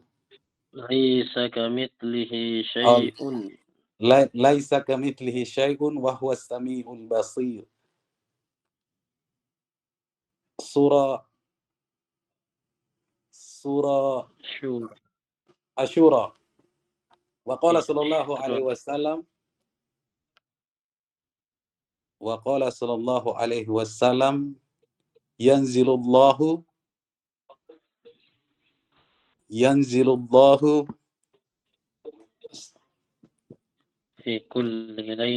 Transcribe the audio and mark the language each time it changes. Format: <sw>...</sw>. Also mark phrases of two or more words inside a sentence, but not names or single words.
<ar>ليس كمثله شيء. ليس كمثله شيء وهو السميع البصير. سورة الشورى. وقال صلى الله عليه وسلم ينزل الله في كل</ar>